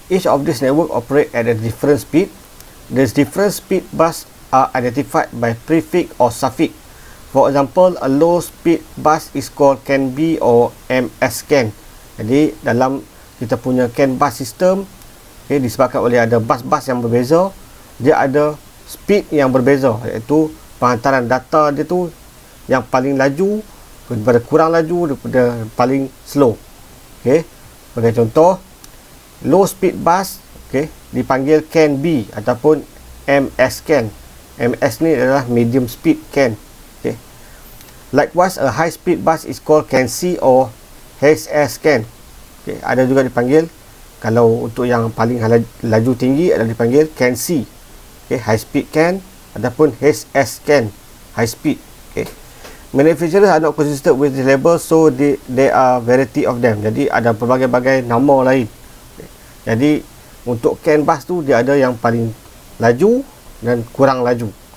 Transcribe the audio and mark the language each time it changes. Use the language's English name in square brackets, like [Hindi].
[English] Each of these network operate at a different speed. These different speed bus are identified by prefix or suffix. For example, a low speed bus is called CAN B or MS CAN. [Malay] Jadi dalam kita punya CAN bus system, okay, disebabkan oleh ada bus-bus yang berbeza, dia ada speed yang berbeza, iaitu penghantaran data dia tu yang paling laju daripada kurang laju daripada paling slow. Okay. Sebagai contoh, low speed bus, okay, dipanggil CAN B ataupun MS CAN. MS ni adalah medium speed CAN. Okay. [English] Likewise, a high speed bus is called CAN C or HS CAN. Okay. [Malay] Ada juga dipanggil, kalau untuk yang paling laju tinggi adalah dipanggil CAN C. Okay. High speed CAN ataupun HS CAN, high speed. Okay. [English] Manufacturers are not consistent with the label, so there are variety of them. [Malay] Jadi ada pelbagai-bagai nama lain. Okay. Jadi untuk CAN bus tu dia ada yang paling laju dan kurang laju.